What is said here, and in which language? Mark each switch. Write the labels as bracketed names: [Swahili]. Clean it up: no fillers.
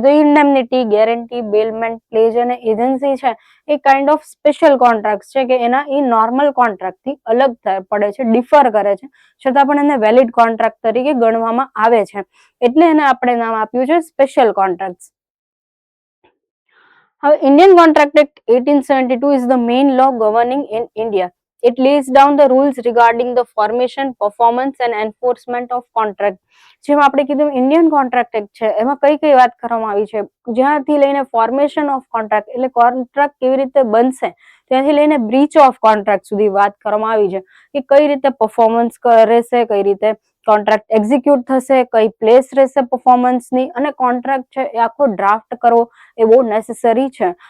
[Gujarati] તો ઇન્ડેમનિટી, guarantee, બેલમેન્ટ, pledge અને agency છે એ કાઇન્ડ ઓફ સ્પેશિયલ કોન્ટ્રાક્ટ છે, કે એના એ નોર્મલ કોન્ટ્રાક્ટ થી અલગ પડે છે, ડિફર કરે છે, છતાં પણ એને વેલિડ કોન્ટ્રાક્ટ તરીકે ગણવામાં આવે છે, એટલે એને આપણે નામ આપ્યું છે સ્પેશિયલ કોન્ટ્રાક્ટ. હવે [English] Indian Contract Act 1872 is the main law governing in India. It lays down the rules regarding the formation, performance and enforcement of contract. [Gujarati] જેમ આપણે કીધું ઇન્ડિયન કોન્ટ્રાક્ટ એક્ટ છે એમાં કઈ કઈ વાત કરવામાં આવી છે, જ્યાંથી લઈને ફોર્મેશન ઓફ કોન્ટ્રાક્ટ એટલે કોન્ટ્રાક્ટ કેવી રીતે બનશે ત્યાંથી લઈને બ્રીચ ઓફ કોન્ટ્રાક્ટ સુધી વાત કરવામાં આવી છે, કે કઈ રીતે પરફોર્મન્સ રહેશે, કઈ રીતે કોન્ટ્રાક્ટ એક્ઝિક્યુટ થશે, કઈ પ્લેસ રહેશે પરફોર્મન્સની, અને કોન્ટ્રાક્ટ છે એ આખો ડ્રાફ્ટ કરવો એ બહુ નેસેસરી છે.